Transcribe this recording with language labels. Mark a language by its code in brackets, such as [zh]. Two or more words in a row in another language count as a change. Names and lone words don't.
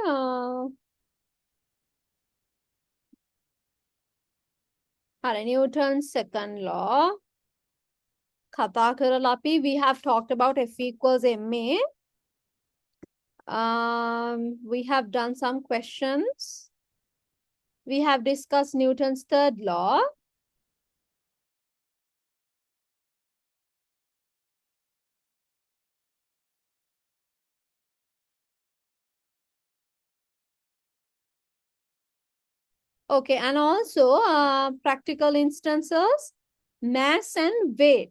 [si] හරි, [en] Newton's second law. [si] කතා කරලා අපි [en] we have talked about F equals ma. We have done some questions. We have discussed Newton's third law. Okay, and also practical instances, mass and weight.